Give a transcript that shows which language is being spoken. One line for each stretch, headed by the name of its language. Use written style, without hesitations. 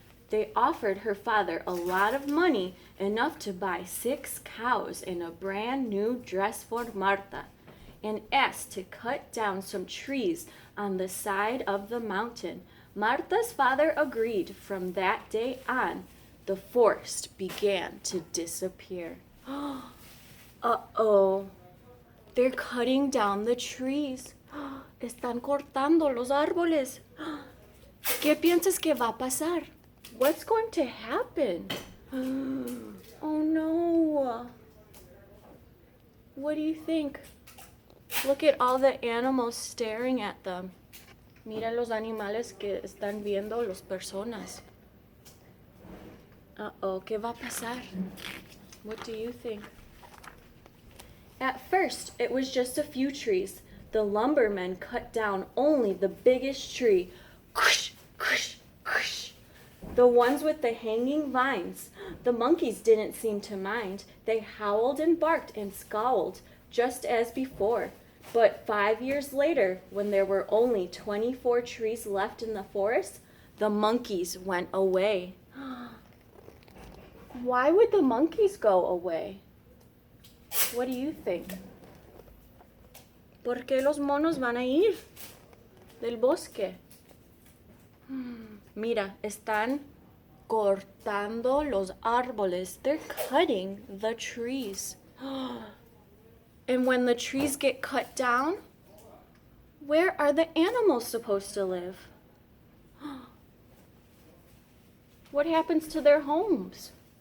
English: They offered her father a lot of money, enough to buy 6 cows and a brand new dress for Marta, and asked to cut down some trees on the side of the mountain. Marta's father agreed. From that day on, the forest began to disappear. Uh-oh, they're cutting down the trees.
Spanish: Están cortando los árboles. ¿Qué piensas que va a pasar?
English: What's going to happen? Oh no. What do you think? Look at all the animals staring at them.
Spanish: Mira los animales que están viendo las personas. Uh-oh, ¿qué va a pasar?
English: What do you think? At first, it was just a few trees. The lumbermen cut down only the biggest tree. Whoosh, whoosh, whoosh. The ones with the hanging vines. The monkeys didn't seem to mind. They howled and barked and scowled, just as before. But 5 years later, when there were only 24 trees left in the forest, the monkeys went away. Why would the monkeys go away? What do you think?
Spanish: ¿Por qué los monos van a ir del bosque? Mira, están cortando los árboles.
English: They're cutting the trees. And when the trees get cut down, where are the animals supposed to live? What happens to their homes?